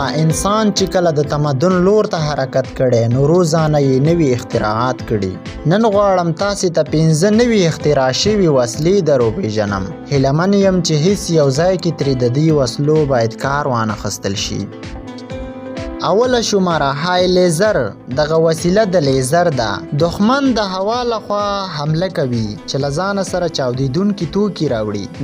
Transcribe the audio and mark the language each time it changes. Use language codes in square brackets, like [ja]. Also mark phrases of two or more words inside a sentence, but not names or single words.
[ps] انسان چې کله د تمدن لور ته حرکت کړي نو روزانه یې نوي اختراعات کړي. نن غواړم تاسې ته 5 نوي اختراع شوي وسلې در وپېژنم. هیلهمن یم چې هیڅ یو ځای کې ترې د دې وسلو باید کار وانخیستل شي. اوله شماره های لیزر. دغه وسیله د لیزر ده. دښمن د هوا لخوا حمله کوي چې له ځانه سره چاودیدونکي توکي راوړي.